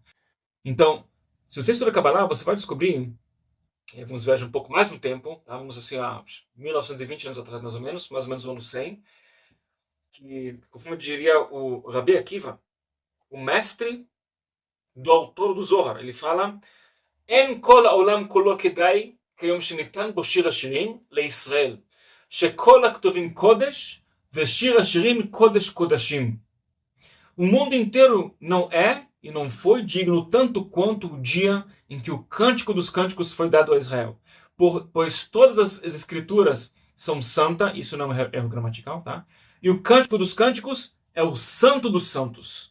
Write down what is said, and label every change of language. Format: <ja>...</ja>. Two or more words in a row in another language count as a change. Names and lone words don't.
<pt>Então, se você estuda Kabbalah, você vai descobrir, vamos viajar um pouco mais no tempo, tá? Vamos assim a 1920 anos atrás, mais ou menos no ano 100, que, conforme diria o Rabi Akiva, o mestre do autor do Zohar, ele fala:</pt> <he>אין כל העולם כולו כדאי כיום שניתן בו שיר השירים לישראל, שכל הכתובים קודש ושיר השירים קודש קודשים.</he> <pt>O mundo inteiro não é e não foi digno tanto quanto o dia em que o Cântico dos Cânticos foi dado a Israel. Pois todas as escrituras são santas, isso não é erro gramatical, tá? E o Cântico dos Cânticos é o santo dos santos.</pt>